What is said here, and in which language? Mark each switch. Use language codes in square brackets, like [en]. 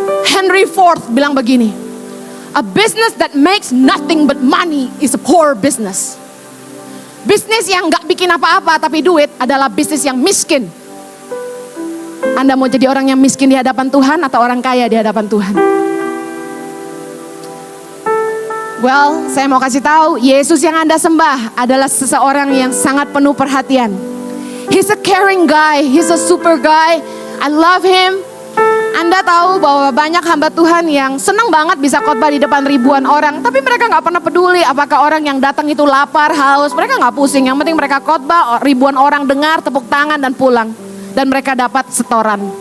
[en] Henry Ford [id] bilang begini, [en] a business that makes nothing but money is a poor business. [id] Bisnis yang gak bikin apa-apa tapi duit adalah bisnis yang miskin. Anda mau jadi orang yang miskin di hadapan Tuhan atau orang kaya di hadapan Tuhan? Well, saya mau kasih tahu, Yesus yang Anda sembah adalah seseorang yang sangat penuh perhatian. [en] He's a caring guy, he's a super guy. I love him. [id] Anda tahu bahwa banyak hamba Tuhan yang senang banget bisa khotbah di depan ribuan orang, tapi mereka gak pernah peduli apakah orang yang datang itu lapar, haus. Mereka gak pusing, yang penting mereka khotbah, ribuan orang dengar, tepuk tangan dan pulang. Dan mereka dapat setoran.